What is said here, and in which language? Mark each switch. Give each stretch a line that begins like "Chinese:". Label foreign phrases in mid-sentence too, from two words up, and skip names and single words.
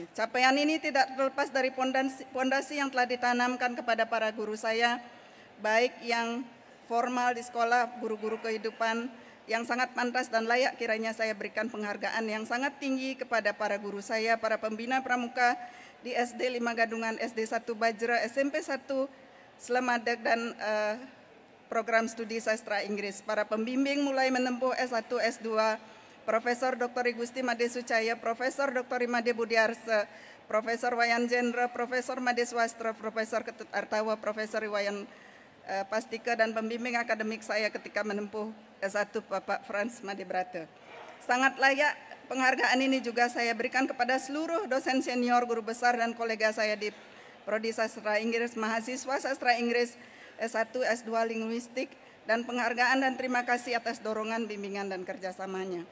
Indonesian: Capaian ini tidak terlepas dari pondasi yang telah ditanamkan kepada para guru saya, baik yang formal di sekolah, guru-guru kehidupan, yang sangat pantas dan layak kiranya saya berikan penghargaan yang sangat tinggi kepada para guru saya, para pembina pramuka di SD 5 Gadungan, SD 1 Bajra, SMP 1 Slemadeg, dan program studi sastra Inggris. Para pembimbing mulai menempuh S1, S2, Profesor Dr. Igusti Made Sucaya, Profesor Dr. Imade Budiarse, Profesor Wayan Jendra, Profesor Made Swastra, Profesor Ketut Artawa, Profesor Iwayan Pastika, dan pembimbing akademik saya ketika menempuh S1 Bapak Frans Madebrate. Sangat layak penghargaan ini juga saya berikan kepada seluruh dosen senior, guru besar, dan kolega saya di Prodi Sastra Inggris, mahasiswa Sastra Inggris S1, S2 Linguistik, dan penghargaan dan terima kasih atas dorongan, bimbingan, dan kerjasamanya.